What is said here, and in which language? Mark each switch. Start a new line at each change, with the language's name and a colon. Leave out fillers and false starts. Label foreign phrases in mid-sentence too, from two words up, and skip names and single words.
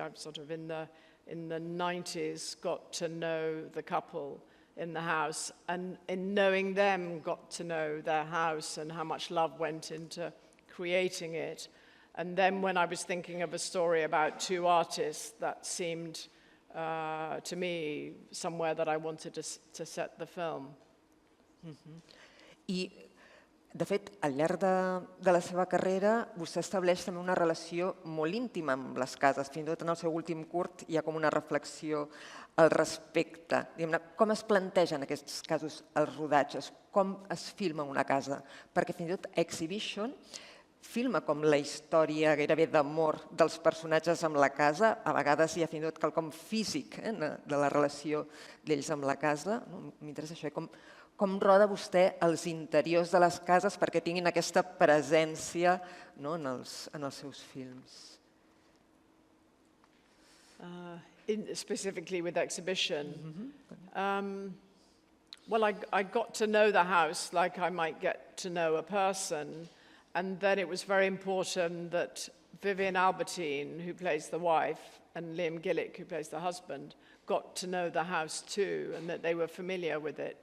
English: I'm sort of in the 90s got to know the couple in the house, and in knowing them got to know their house and how much love went into creating it. And then when I was thinking of a story about two artists, that seemed to me somewhere that I wanted to set the film.
Catalan: I, de fet, al llarg de la seva carrera, vostè estableix també una relació molt íntima amb les cases. Fins i tot en el seu últim curt hi ha com una reflexió al respecte. Com es plantegen en aquests casos els rodatges? Com es filma una casa? Perquè fins i tot Exhibition filma com la història gairebé d'amor dels personatges amb la casa. A vegades hi ha fins i tot quelcom físic de la relació d'ells amb la casa. M'interessa això. Com roda vostè els interiors de les cases perquè tinguin aquesta presència en els seus films?
English: Specifically with Exhibition. Well, I got to know the house like I might get to know a person, and then it was very important that Vivian Albertine, who plays the wife, and Liam Gillick, who plays the husband, got to know the house too, and that they were familiar with it.